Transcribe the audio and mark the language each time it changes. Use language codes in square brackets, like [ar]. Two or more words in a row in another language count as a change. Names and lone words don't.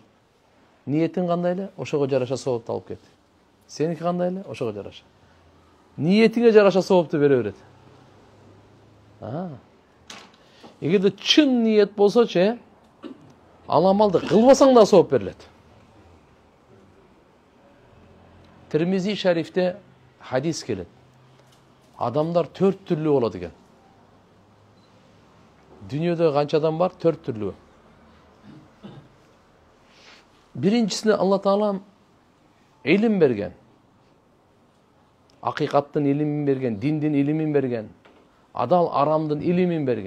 [ky] Ниетин кандай эле, ошого жараша соопту алып кет. Сеники кандай эле, ошого жараша. Ниетиңе жараша соопту бере берет. Эгерде чын ниет болсочу, ал амалды кылбасаң да сооп берилет. Тирмизи шерифте хадис келет. Адамдар 4 түрлүү болот экен. Дүйнөдө канча адам бар? 4 түрлүү. Биринчисине Алла Таала илим берген. Акыйкаттын илимин берген, диндин илимин берген, адал арамдын илимин берген.